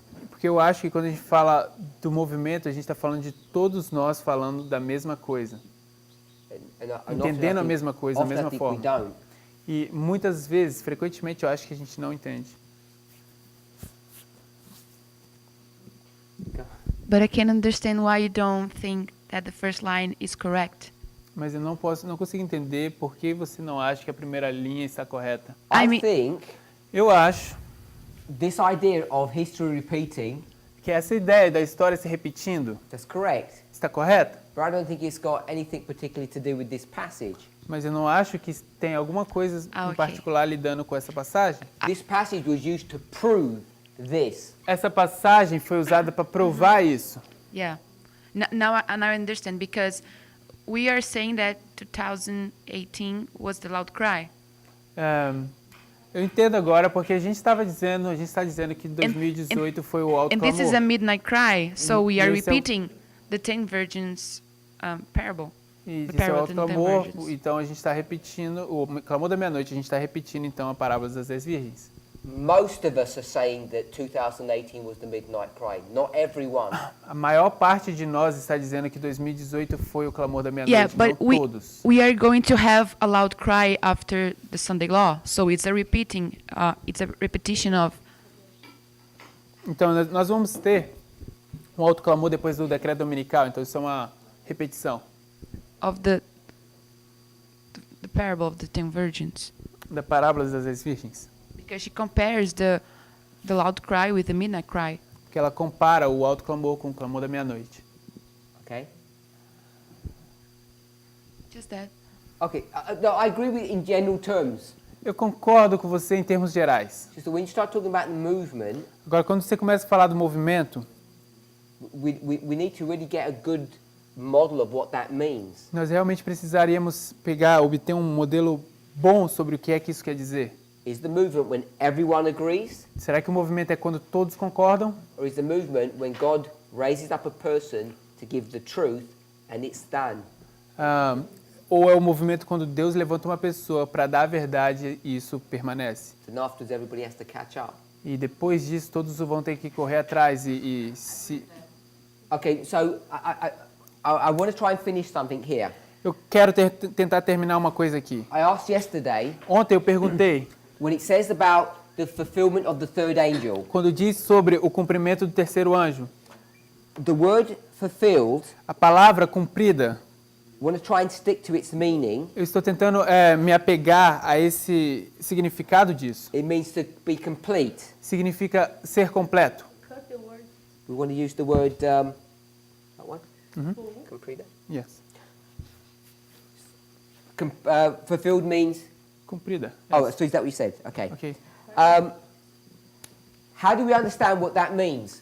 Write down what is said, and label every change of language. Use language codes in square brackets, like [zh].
[pt] Porque eu acho que quando a gente fala do movimento, a gente está falando de todos nós falando da mesma coisa. Entendendo a mesma coisa, da mesma forma. E muitas vezes, frequentemente, eu acho que a gente não entende. [en] But I can understand why you don't think that the first line is correct. [pt] Mas eu não consigo entender por que você não acha que a primeira linha está correta. Eu acho [en] this idea of history repeating, [pt] que essa ideia da história se repetindo, [en] that's correct. [pt] Está correta? [en] But I don't think it's got anything particularly to do with this passage. [pt] Mas eu não acho que tem alguma coisa em particular lidando com essa passagem. [en] This passage was used to prove this. [pt] Essa passagem foi usada para provar isso. [en] Yeah. Now I understand because we are saying that 2018 was the loud cry. [pt] Eu entendo agora porque a gente está dizendo que 2018 foi o alto clamor. [en] And this is a midnight cry, so we are repeating the 10 virgins parable. [pt] E isso é o alto clamor, então a gente está repetindo o clamor da meia-noite. A gente está repetindo então a parábola das 10 virgens. [en] Most of us are saying that 2018 was the midnight cry. Not everyone. [pt] A maior parte de nós está dizendo que 2018 foi o clamor da meia-noite, não todos. [en] We are going to have a loud cry after the Sunday law, so it's a repetition of. [pt] Então nós vamos ter um alto clamor depois do decreto dominical, então isso é uma repetição. [en] Of the parable of the 10 virgins. [pt] Da parábola das 10 virgens. [en] Because she compares the the loud cry with the midnight cry. [pt] Que ela compara o alto clamor com o clamor da meia-noite. [en] Okay? Just that. Okay, no, I agree with in general terms. [pt] Eu concordo com você em termos gerais. [en] Just that when you start talking about the movement, [pt] Agora, quando você começa a falar do movimento, [en] we need to really get a good model of what that means. [pt] nós realmente precisaríamos obter um modelo bom sobre o que é que isso quer dizer. [en] Is the movement when everyone agrees? [pt] Será que o movimento é quando todos concordam? [en] Or is the movement when God raises up a person to give the truth and it's done? [pt] Ou é o movimento quando Deus levanta uma pessoa para dar a verdade e isso permanece? [en] And afterwards everybody has to catch up. [pt] E depois disso todos vão ter que correr atrás e se... [en] Okay, so I want to try and finish something here. [pt] Eu quero tentar terminar uma coisa aqui. [en] I asked yesterday. [pt] Ontem eu perguntei. [en] When it says about the fulfillment of the third angel. [pt] Quando diz sobre o cumprimento do terceiro anjo. [en] The word fulfilled. [pt] A palavra cumprida. [en] I want to try and stick to its meaning. [pt] Eu estou tentando me apegar a esse significado disso. [en] It means to be complete. [pt] Significa ser completo. [en] We want to use the word that one. Complete. Yes. Fulfilled means [pt] cumprida. [en] Oh, so is that what you said? Okay. Okay. How do we understand what that means?